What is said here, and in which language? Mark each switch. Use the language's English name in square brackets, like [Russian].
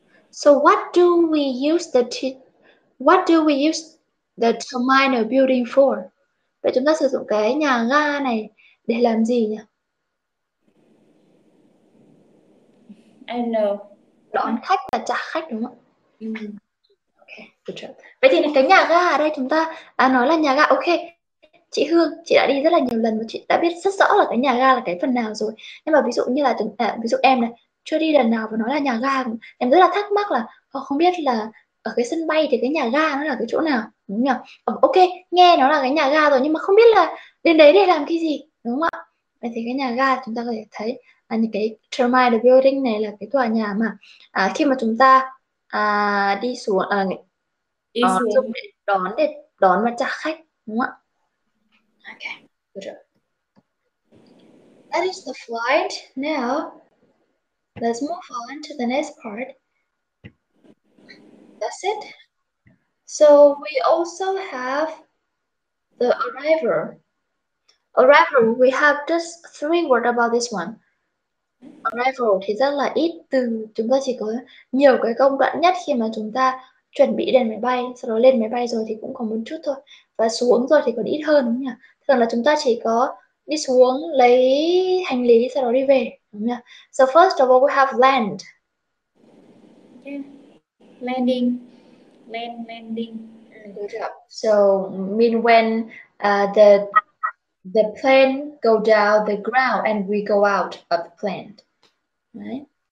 [English] So what do we use the terminal building for? [Vietnamese] Vậy chúng ta sử dụng cái nhà ga này để làm gì nhỉ? [English] I don't know. [Vietnamese] Đón khách và trả khách đúng không ạ? [English] Okay, good job. [Vietnamese] Vậy thì cái nhà ga ở đây chúng ta nói là nhà ga. Ok, chị Hương, chị đã đi rất là nhiều lần và chị đã biết rất rõ là cái nhà ga là cái phần nào rồi. Nhưng mà ví dụ như là ví dụ em này chưa đi lần nào và nói là nhà ga, em rất là thắc mắc là không biết là ở cái sân bay thì cái nhà ga nó là cái chỗ nào, đúng nhỉ? Ok, nghe nó là cái nhà ga rồi nhưng mà không biết là đến đấy để làm cái gì, đúng không ạ? Vậy thì cái nhà ga chúng ta có thể thấy những cái terminal building này là cái tòa nhà mà khi mà chúng ta đi xuống dùng để đón và trả khách, đúng không ạ? [English] Okay, good job. That is the flight. Now, let's move on to the next part. That's it. So we also have the arrival. Arrival, we have just 3 words about this one. [Vietnamese] Arrival thì rất là ít từ, chúng ta chỉ có nhiều cái công đoạn nhất khi mà chúng ta chuẩn bị lên máy bay, sau đó lên máy bay rồi thì cũng có một chút thôi, và xuống rồi thì còn ít hơn, đúng không nhỉ? Thường là chúng ta chỉ có đi xuống lấy hành lý sau đó đi về, đúng không nhỉ? [English] So first of all we have land. Yeah. Landing. Landing. Good job. So mean when the plane go down the ground and we go out of the plane, right?